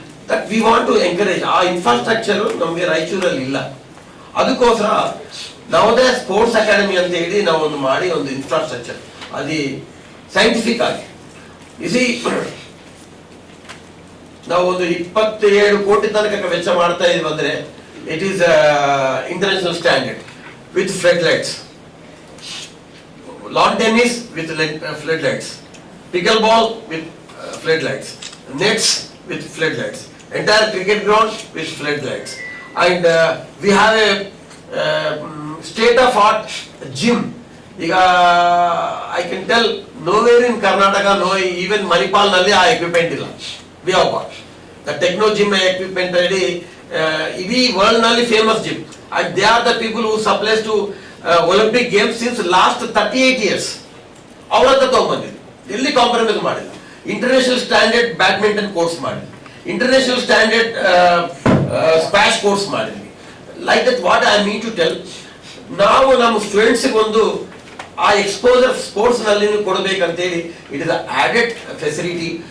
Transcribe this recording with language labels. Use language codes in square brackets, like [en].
[en] That we want to encourage. [kn] ಆ infrastructure ನಮಗೆ ರಾಯಚೂರಲ್ಲಿ ಇಲ್ಲ. ಅದಕ್ಕೋಸ್ಕರ ನವೋದಯ ಸ್ಪೋರ್ಟ್ಸ್ ಅಕಾಡೆಮಿ ಅಂತ ಹೇಳಿ ನಾವು ಒಂದು ಮಾಡಿ ಒಂದು ಇನ್ಫ್ರಾಸ್ಟ್ರಕ್ಚರ್ ಅದು ಸೈಂಟಿಫಿಕ್ ಆಗಿ ಇಸಿ ನಾವು ಒಂದು 27 ಕೋಟಿ ತನಕ ವೆಚ್ಚ ಮಾಡ್ತಾ ಇದೀವಿ. [en] ಅಂದ್ರೆ it is international standard with flood lights, lawn tennis with floodlights, pickleball with floodlights, nets with floodlights, entire cricket ground with floodlights. and we have a state of art gym. I can tell nowhere in Karnataka, no, even Manipal [kn] nalli ಆ equipment illa. [en] We have got the techno gym equipment already. [kn] Idi world nalli famous gym, [en] and they are the people who supplies to Olympic games since last 38 years. [kn] ಅವರತ್ತ ತಗೊಂಡ್ಬಂದಿದ್ರು, ಎಲ್ಲಿ compromise ಮಾಡಿಲ್ಲ. International standard badminton course ಮಾಡಿದ್ವಿ, international standard squash course ಮಾಡಿದ್ವಿ. [en] like that what I mean to tell, [kn] ನಾವು ನಮ್ಮ ಸ್ಟೂಡೆಂಟ್ಸ್ಗೆ ಒಂದು ಆ exposure sports ನಲ್ಲಿ ಕೊಡಬೇಕಂತೇಳಿ [en] It is added facility.